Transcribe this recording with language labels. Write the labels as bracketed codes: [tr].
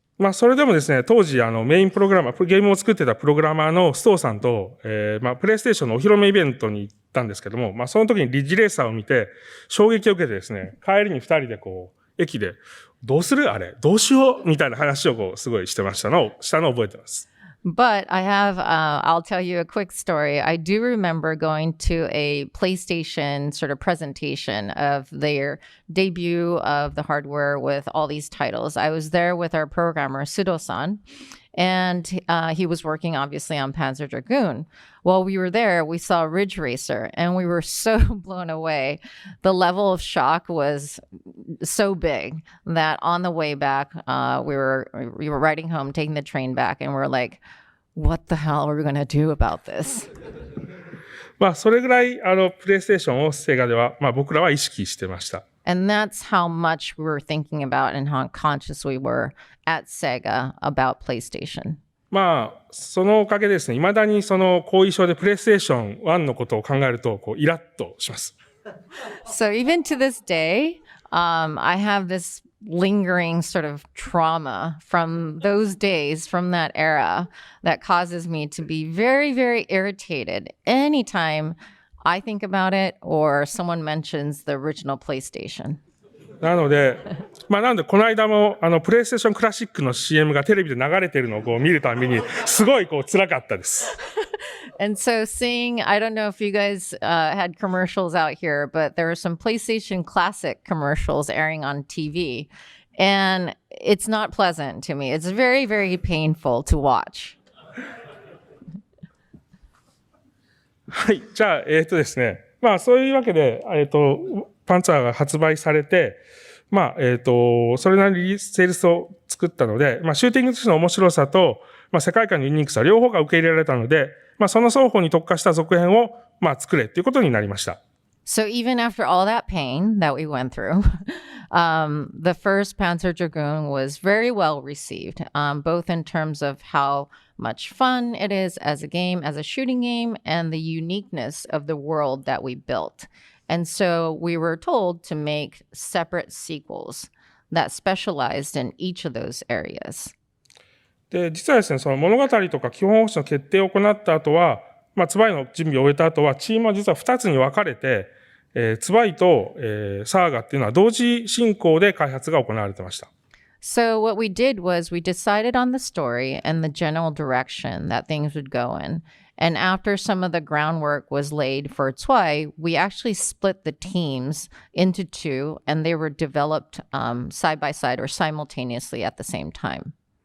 [ja] まあ、それでもですね、当時、メインプログラマー、ゲームを作ってたプログラマーのストーさんと、まあ、プレイステーションのお披露目イベントに行ったんですけども、まあ、その時にリッジレーサーを見て、衝撃を受けてですね、帰りに二人でこう、駅で、どうするあれどうしようみたいな話をこう、すごいしたのを覚えてます。 [en] But I have, I'll tell you a quick story. I do remember going to a PlayStation sort of presentation of their debut of the hardware with all these titles. I was there with our programmer, Sudo-san, and he was working obviously on Panzer Dragoon. While we were there, we saw Ridge Racer, and we were so blown away. The level of shock was so big that on the way back, we were riding home, taking the train back, and we're like, what the hell are we going to do about this? [ja] まあ、それぐらい、プレイステーションをセガでは、まあ、僕らは意識してました。 [en] And that's how much we were thinking about and how conscious we were at Sega about PlayStation. [ja] まあ、そのおかげでですね、未だにその後遺症でプレイステーション1のことを考えると、こう、イラッとします。 [en] So even to this day, I have this lingering sort of trauma from those days, from that era, that causes me to be very, very irritated anytime I think about it or someone mentions the original PlayStation. [ja] なので、まあなんでこの間もプレイステーションクラシックの CM がテレビで流れてるのをこう見るたびにすごいこう辛かったです。 [en] And so seeing, I don't know if you guys had commercials out here, but there are some PlayStation Classic commercials airing on TV. And it's not pleasant to me. It's very, very painful to watch. [ja] はい。じゃあ、ですね。まあそういうわけで、パンツァーが発売されて、まあ、それなりにセールスを作ったので、まあシューティングとしての面白さと、まあ世界観のユニークさ両方が受け入れられたので、まあその双方に特化した続編を、まあ作れっていうことになりました。 [en] So even after all that pain that we went through, the first Panzer Dragoon was very well received, both in terms of how much fun it is as a game, as a shooting game, and the uniqueness of the world that we built. And so we were told to make separate sequels that specialized in each of those areas. [ja] で、実はですね、その物語とか基本方針の決定を行った後は、まあ、ツバイの準備を終えた後は、チームは実は2つに分かれて、ツバイと、サーガっていうのは同時進行で開発が行われてました。 [en] So what we did was we decided on the story and the general direction that things would go in. And after some of the groundwork was laid for Zwei, we actually split the teams into two, and they were developed side by side or simultaneously at the same time.